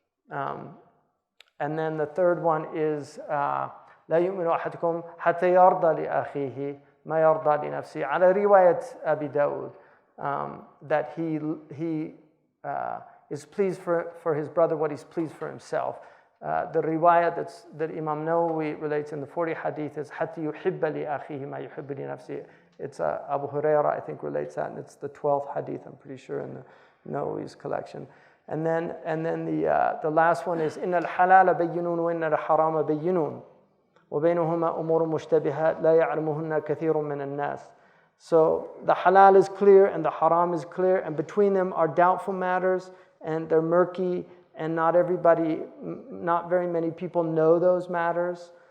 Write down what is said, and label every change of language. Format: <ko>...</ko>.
<en>And then the third one is</en> <ar>لا يؤمن أحدكم حتى يرضى لأخيه ما يرضى لنفسه. على رواية أبي داود,</ar> <en>that he is pleased for his brother what he's pleased for himself. The riwayah that Imam Nawawi relates in the 40 hadith is</en> <ar>حتى يحب لأخيه ما يحب لنفسه.</ar> <en>It's Abu Huraira, I think, relates that, and it's the 12th hadith, I'm pretty sure, in the Nawawi's collection. And then the last one is</en> <ar>إن الحلال بينون وإن الحرام بينون وبينهما أمور مشتبهات لا يعلمهن كثير من الناس.</ar> <en>So the halal is clear and the haram is clear, and between them are doubtful matters, and they're murky, and not very many people know those matters.</en>